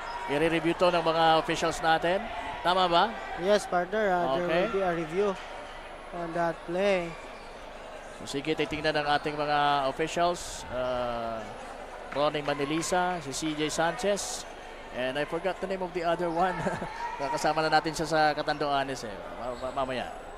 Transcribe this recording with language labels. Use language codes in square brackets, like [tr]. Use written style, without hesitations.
[tl] I-review to ng mga officials natin. Tama ba? [en] Yes, partner. There Okay. will be a review on that play. [tl] So, sige, titingnan ng ating mga officials. Ronnie Manilisa, si CJ Sanchez. [en] And I forgot the name of the other one. [tl] Kasama na natin siya sa Catanduanes mamaya.